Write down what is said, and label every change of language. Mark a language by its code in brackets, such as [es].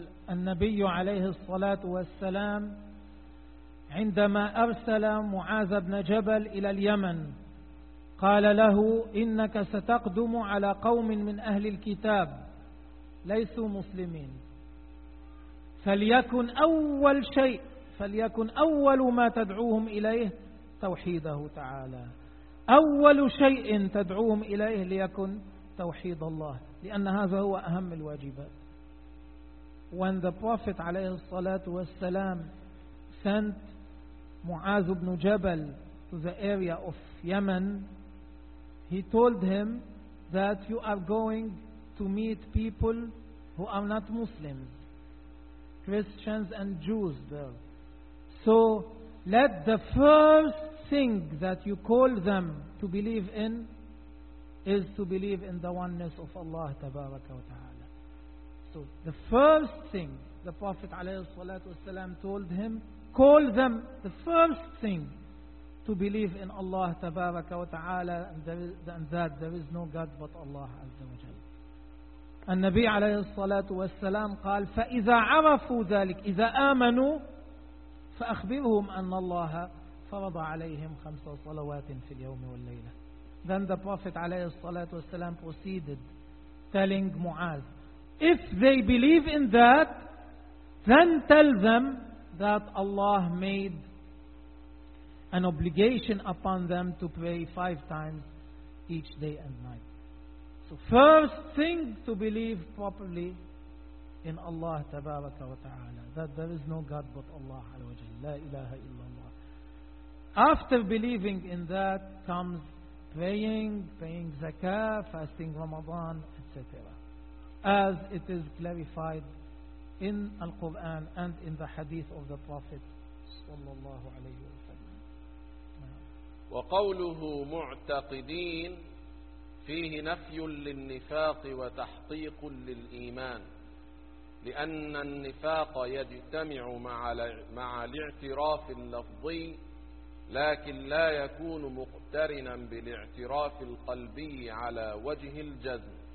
[ar] النبي عليه الصلاة والسلام عندما أرسل معاذ بن جبل إلى اليمن قال له إنك ستقدم على قوم من أهل الكتاب ليسوا مسلمين, فليكن أول شيء, فليكن أول ما تدعوهم إليه توحيده تعالى. أول شيء تدعوهم إليه ليكن توحيد الله, لأن هذا هو أهم الواجبات. [en] When the Prophet عليه الصلاة والسلام sent معاذ بن جبل to the area of Yemen, he told him that you are going to meet people who are not Muslims, Christians and Jews there. So let the first thing that you call them to believe in is to believe in the oneness of Allah tabaraka wa ta'ala. So the first thing the Prophet alayhi salatu wasalam told him, call them, the first thing, to believe in Allah tabaraka wa ta'ala, and that there is no God but Allah azza wa jalla. [ar] النبي عليه الصلاة والسلام قال فإذا عرفوا ذلك, إذا آمنوا, فأخبرهم أن الله فرض عليهم 5 صلوات في اليوم والليلة. [en] Then the Prophet عليه الصلاة والسلام proceeded telling Muaz, if they believe in that, then tell them that Allah made an obligation upon them to pray 5 times each day and night. First thing to believe properly in Allah tabaraka wa ta'ala, that there is no God but Allah al-wajal, la ilaha illallah. After believing in that comes praying zakah, fasting Ramadan, etc., as it is clarified in Al-Quran and in the hadith of the Prophet sallallahu alayhi wa sallam. [ar] Wa qawluhu mu'taqideen فيه نفي للنفاق وتحقيق للإيمان, لأن النفاق يجتمع مع الاعتراف اللفظي لكن لا يكون مقترنا بالاعتراف القلبي على وجه الجزم.